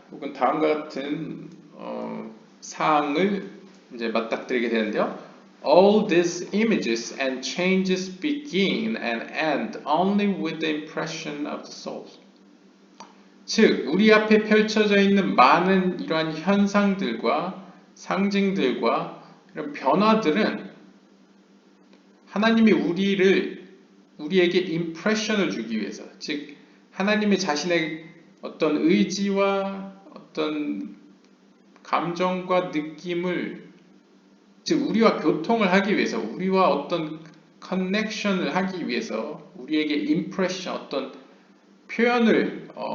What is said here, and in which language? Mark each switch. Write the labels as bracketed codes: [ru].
[ko] 혹은 다음과 같은 사항을 이제 맞닥뜨리게 되는데요. [en] All these images and changes begin and end only with the impression of the soul. [ko] 즉, 우리 앞에 펼쳐져 있는 많은 이러한 현상들과 상징들과 이런 변화들은 하나님이 우리에게 임프레션을 주기 위해서, 즉 하나님의 자신의 어떤 의지와 어떤 감정과 느낌을, 즉 우리와 교통을 하기 위해서, 우리와 어떤 커넥션을 하기 위해서 우리에게 임프레션, 어떤 표현을